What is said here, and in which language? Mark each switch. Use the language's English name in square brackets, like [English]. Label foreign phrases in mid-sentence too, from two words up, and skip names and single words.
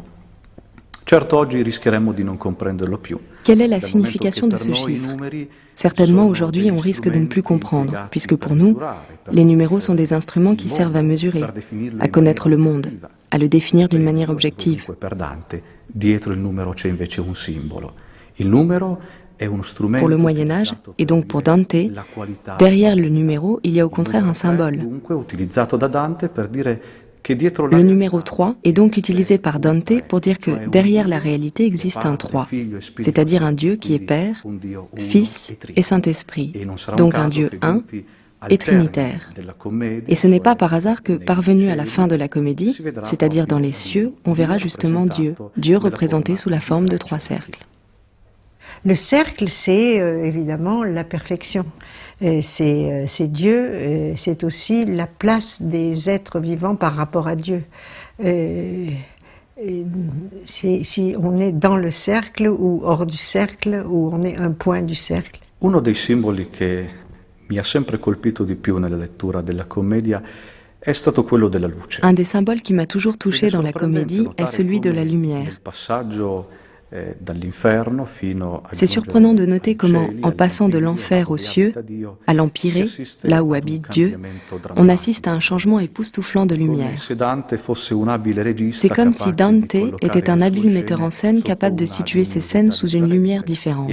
[Italian] Certo, oggi rischieremmo di non comprenderlo più. [French] Quelle est la signification de ce chiffre? Certainement aujourd'hui on risque de ne plus comprendre, puisque pour nous, les numéros sont des instruments qui servent à mesurer, à connaître le monde, à le définir d'une manière objective. [Italian] Dietro il numero c'è invece un simbolo. Il numero è uno strumento. [French] Pour le Moyen-Âge, et donc pour Dante, derrière le numéro, il y a au contraire un symbole. [Italian] Dunque utilizzato da Dante per dire [French] Le numéro 3 est donc utilisé par Dante pour dire que derrière la réalité existe un 3, c'est-à-dire un Dieu qui est Père, Fils et Saint-Esprit, donc un Dieu un et trinitaire. Et ce n'est pas par hasard que, parvenu à la fin de la comédie, c'est-à-dire dans les cieux, on verra justement Dieu représenté sous la forme de 3 cercles. Le cercle, c'est évidemment la perfection. C'est Dieu, c'est aussi la place des êtres vivants par rapport à Dieu. Si on est dans le cercle ou hors du cercle, ou on est un point du cercle. [Italian] Uno dei simboli che mi ha sempre colpito di più nella lettura della commedia è stato quello della luce. [French] Un des symboles qui m'a toujours touché dans la comédie est celui de la lumière. C'est surprenant de noter comment, en passant de l'enfer aux cieux, à l'empyrée, là où habite Dieu, on assiste à un changement époustouflant de lumière. C'est comme si Dante était un habile metteur en scène capable de situer ses scènes sous une lumière différente.